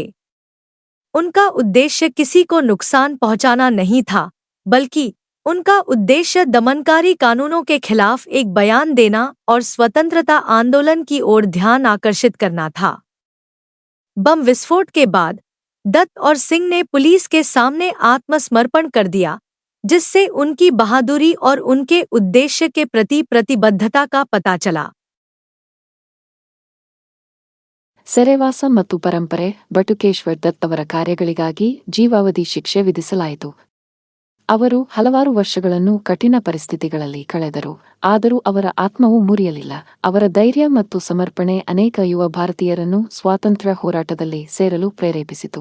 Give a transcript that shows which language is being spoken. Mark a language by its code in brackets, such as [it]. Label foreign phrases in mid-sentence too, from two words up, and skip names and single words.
[hi] उनका उद्देश्य किसी को नुकसान पहुंचाना नहीं था, बल्कि उनका उद्देश्य दमनकारी कानूनों के खिलाफ एक बयान देना और स्वतंत्रता आंदोलन की ओर ध्यान आकर्षित करना था। बम विस्फोट के बाद दत्त और सिंह ने पुलिस के सामने आत्मसमर्पण कर दिया, जिससे उनकी बहादुरी और उनके उद्देश्य के प्रति प्रतिबद्धता का पता चला। [kn] ಸೆರೆವಾಸ ಮತ್ತು ಪರಂಪರೆ ಬಟುಕೇಶ್ವರ್ ದತ್ ಅವರ ಕಾರ್ಯಗಳಿಗಾಗಿ ಜೀವಾವಧಿ ಶಿಕ್ಷೆ ವಿಧಿಸಲಾಯಿತು. ಅವರು ಹಲವಾರು ವರ್ಷಗಳನ್ನು ಕಠಿಣ ಪರಿಸ್ಥಿತಿಗಳಲ್ಲಿ ಕಳೆದರು, ಆದರೂ ಅವರ ಆತ್ಮವು ಮುರಿಯಲಿಲ್ಲ. ಅವರ ಧೈರ್ಯ ಮತ್ತು ಸಮರ್ಪಣೆ ಅನೇಕ ಯುವ ಭಾರತೀಯರನ್ನು ಸ್ವಾತಂತ್ರ್ಯ ಹೋರಾಟದಲ್ಲಿ ಸೇರಲು ಪ್ರೇರೇಪಿಸಿತು.